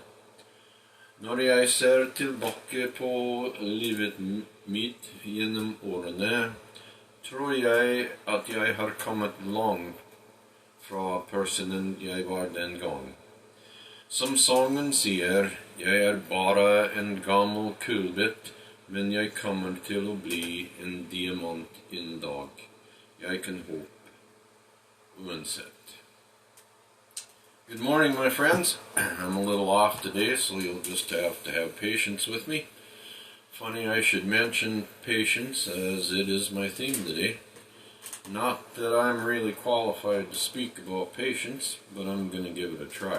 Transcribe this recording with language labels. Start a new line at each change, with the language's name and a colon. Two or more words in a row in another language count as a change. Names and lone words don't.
Norwegian: Når jeg ser tilbake på livet mitt gjennom årene, tror jeg at jeg har kommet langt fra personen jeg var den gang. Som sangen sier, jeg er bare en gammel kullbit, men jeg kommer til å bli en diamant en dag. Jeg kan håpe, uansett.
English: Good morning, my friends. I'm a little off today, so you'll just have to have patience with me. Funny I should mention patience, as it is my theme today. Not that I'm really qualified to speak about patience, but I'm going to give it a try.